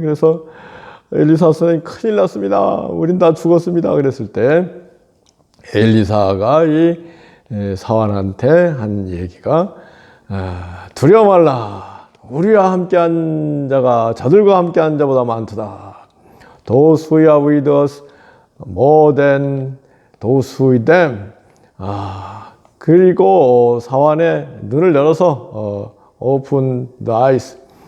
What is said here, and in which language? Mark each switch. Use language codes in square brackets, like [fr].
[ko] 그래서 엘리사 선생님 큰일 났습니다. 우린 다 죽었습니다. 그랬을 때 엘리사가 이 사환한테 한 얘기가 두려워 말라. 우리와 함께한 자가 저들과 함께한 자보다 많도다. [en] Those who are with us more than those who with them. [ko] 그리고 사환의 눈을 열어서 [en] open the eyes.